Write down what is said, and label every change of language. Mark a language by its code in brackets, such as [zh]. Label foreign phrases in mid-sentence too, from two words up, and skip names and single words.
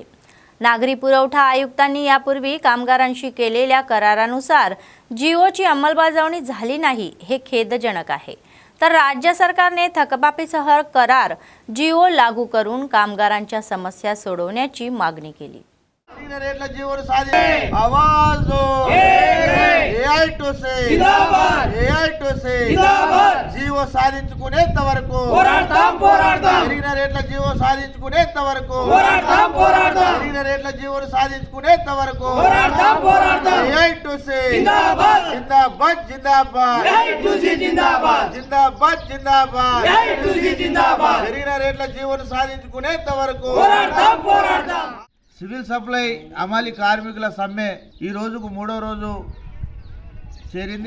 [mr] नागरी पुरवठा आयुक्तांनी यापूर्वी कामगारांशी केलेल्या करारानुसार जिओची अंमलबजावणी झाली नाही हे खेदजनक आहे. तर राज्य सरकारने थकबाकीसह करार जिओ लागू करून कामगारांच्या समस्या सोडवण्याची मागणी केली. [hi] आवाज दो [te] జీవో సాధించుకునేంత వరకు పెరిగిన రేట్ల జీవో సాధించుకునేంత వరకు పెరిగిన రేట్ల జీవోను సాధించుకునేంత వరకు [hi] ज़िंदाबाद ज़िंदाबाद ज़िंदाबाद ज़िंदाबाद [te] పెరిగిన రేట్ల జీవోను సాధించుకునేంత వరకు సివిల్ సప్లై అమలు కార్మికుల సమ్మె ఈ రోజుకు 3వ రోజు చేరింది.